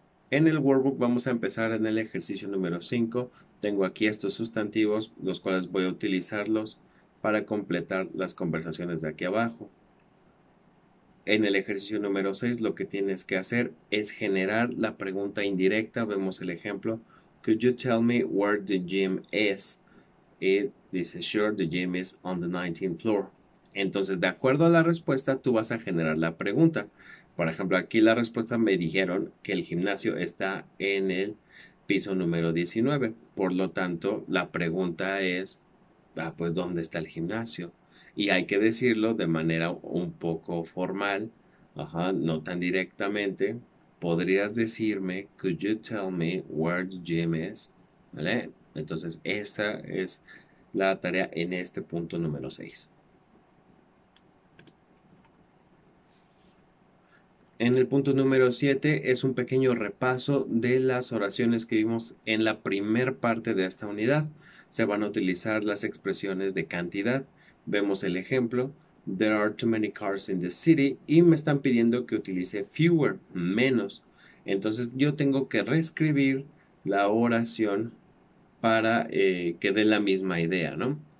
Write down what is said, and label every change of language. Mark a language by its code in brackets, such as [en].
[es] En el workbook vamos a empezar en el ejercicio número 5. Tengo aquí estos sustantivos, los cuales voy a utilizarlos para completar las conversaciones de aquí abajo. En el ejercicio número 6 lo que tienes que hacer es generar la pregunta indirecta. Vemos el ejemplo. [en] Could you tell me where the gym is? It dice, sure, the gym is on the 19th floor. [es] Entonces, de acuerdo a la respuesta, tú vas a generar la pregunta. Por ejemplo, aquí la respuesta me dijeron que el gimnasio está en el piso número 19. Por lo tanto, la pregunta es, pues, ¿dónde está el gimnasio? Y hay que decirlo de manera un poco formal, no tan directamente. Podrías decirme, [en] could you tell me where the gym is? [es] ¿Vale? Entonces, esa es la tarea en este punto número 6. En el punto número 7 es un pequeño repaso de las oraciones que vimos en la primer parte de esta unidad. Se van a utilizar las expresiones de cantidad. Vemos el ejemplo. [en] There are too many cars in the city. [es] Y me están pidiendo que utilice fewer, menos. Entonces yo tengo que reescribir la oración para que dé la misma idea, ¿no?